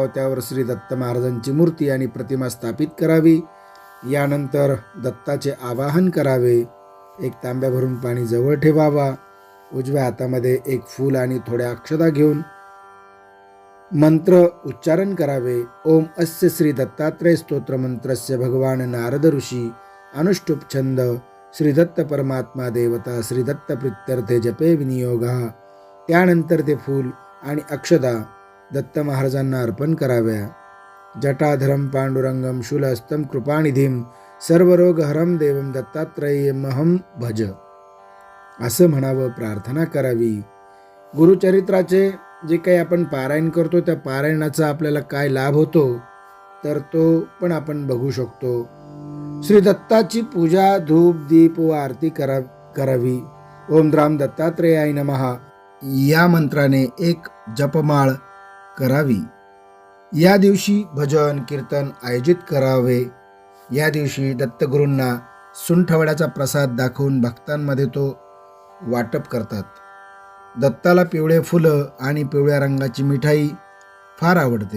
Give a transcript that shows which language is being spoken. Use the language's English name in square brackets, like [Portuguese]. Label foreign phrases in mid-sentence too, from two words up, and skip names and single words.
[Marathi] त्यावर श्री दत्त महाराजांची मूर्ती आणि प्रतिमा स्थापित करावी. यानंतर दत्ताचे आवाहन करावे. एक तांब्या भरून पाणी जवळ ठेवावा. उजव्या हातामध्ये एक फूल आणि थोड्या अक्षता घेऊन मंत्र उच्चारण करावे. [Sanskrit] ओम अस्य श्री दत्तात्रेय स्तोत्र मंत्रस्य भगवान नारद ऋषी अनुष्टुप छंद श्री दत्त परमात्मा देवता श्री दत्त प्रीत्यर्थे जपे विनियोगा. [Marathi] त्यानंतर ते फूल आणि अक्षता दत्त महाराजांना अर्पण कराव्या. [Sanskrit] जटाधरम पांडुरंगम शूलहस्तं कृपानिधीम सर्वरोगहरम देवम दत्तात्रेयमहं भज [Marathi] असं म्हणावं, प्रार्थना करावी. गुरुचरित्राचे जे काही आपण पारायण करतो त्या पारायणाचा आपल्याला काय लाभ होतो तर तो पण आपण बघू शकतो. श्री दत्ताची पूजा धूप दीप व आरती करावी. [Sanskrit] ओम द्राम दत्तात्रेयाय नमः [Marathi] या मंत्राने एक जपमाळ करावी. या दिवशी भजन कीर्तन आयोजित करावे. या दिवशी दत्तगुरूंना सुंठवड्याचा प्रसाद दाखवून भक्तांमध्ये तो वाटप करतात. दत्ताला पिवळे फुलं आणि पिवळ्या रंगाची मिठाई फार आवडते.